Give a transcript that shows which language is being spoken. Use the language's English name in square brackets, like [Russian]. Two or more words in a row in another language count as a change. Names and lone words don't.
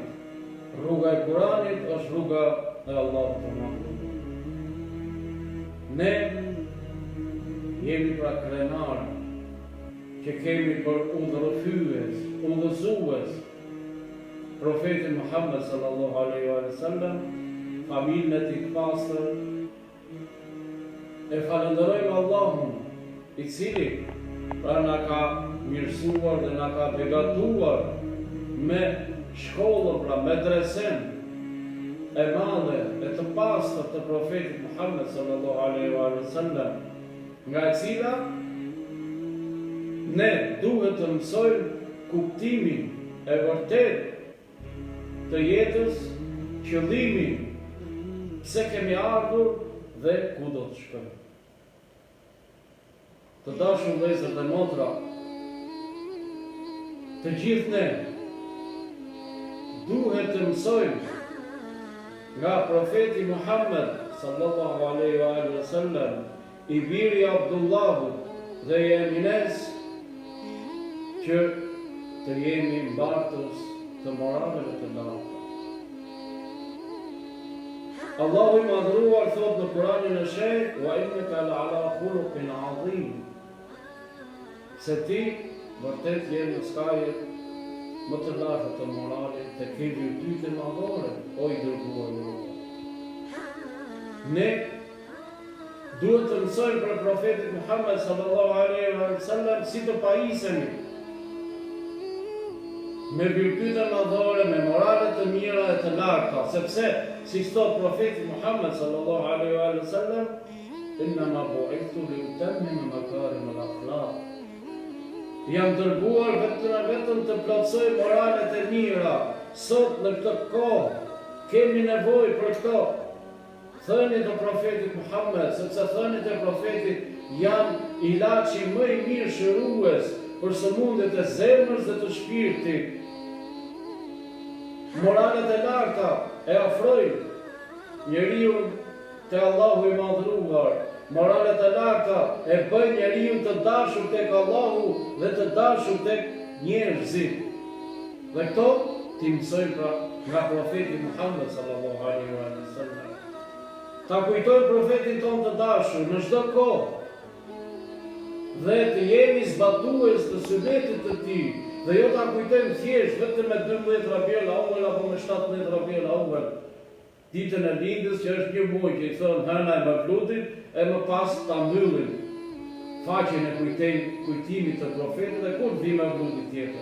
[Albanian] Rruga e Kuranit është rruga e Allahut të Madhëruar. Ne jemi pra krenar që kemi për udhërhyes, udhëzues profetin Muhammed [Arabic] صلى الله عليه وسلم, [Albanian] familjen e tij të pastër. E falenderojmë Allahun i cili pra na ka mirësuar dhe na ka begatuar me shkollën, pra medresen e madhe e të pastër të profetit Muhammed [Arabic] صلى الله عليه وسلم, [Albanian] nga e cila ne duhet të mësojmë kuptimin e vërtet të jetës, qëllimin, pse kemi ardhur dhe ku do të shkojmë. Të dashur vëllezër dhe motra, të gjithë ne duhet të mësojmë nga profeti Muhammed [Arabic] صلى الله عليه وسلم, [Albanian] i biri Abdullahut dhe i Emines, që të jemi mbartës të moraleve të larta. Allahu i Madhëruar thot në Kuranin e Shenjtë: [Arabic] "وإنك لعلى خلق عظيم." [Albanian] Se ti vërtet je në skajet më të larta të moralit, të ke virtyte madhore, o i dërguar i Allahut. Ne duhet të mësojmë për profetin Muhammed [Arabic] صلى الله عليه وسلم [Albanian] si të pajisemi me virtyte madhore, me morale të mira e të larta, sepse si thot profeti Muhammed [Arabic] صلى الله عليه وسلم: "إنما بعثت لأتمم مكارم الأخلاق." [Albanian] Jam dërguar vetëm të plotësoj moralet e mira. Sot në këtë kohë kemi nevojë për këto. Thënit e profetit Muhammed, sepse thënit e profetit janë ilaçi më i mirë shërues për sëmundjet e zemrës dhe të shpirtit. Moralet e larta e afrojnë njeriu te Allahu i Madhëruar. Moralet e larta e bëjnë njeriu të dashur tek Allahu dhe të dashur tek njerëzit. Dhe këto ti mësojmë pra nga profeti Muhammed [Arabic] صلى الله عليه وسلم. [Albanian] Ta kujtojmë profetin ton të dashur në çdo kohë dhe të jemi zbatues të sunetit të tij, dhe jo ta kujtojmë thjesht vetëm me 12 Rabiul Awwal apo me 17 Rabiul Awwal, ditën e lindjes që është një muaj që i thonë hëna e Mevludit, e më pas ta mbyllim faqen e kujtimit të profetit dhe kur vi Mevludi tjetër.